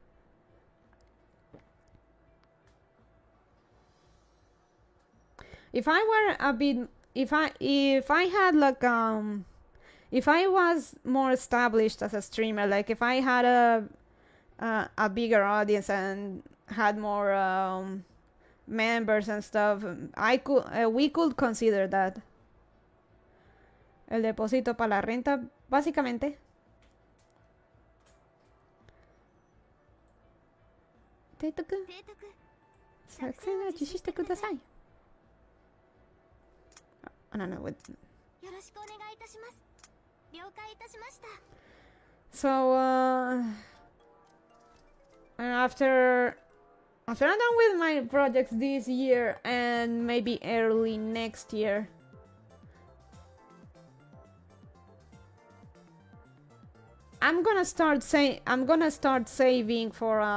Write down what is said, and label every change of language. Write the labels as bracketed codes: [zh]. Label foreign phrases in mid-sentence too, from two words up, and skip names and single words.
[en] If I were a bit, if I had like if I was more established as a streamer, like if I had a bigger audience and had more members and stuff, we could consider that. [es] El depósito para la renta, básicamente. [ja] Teitoku, 作戦は実施してください。 [en] No, wait. So, after I'm done with my projects this year and maybe early next year, I'm gonna start saving for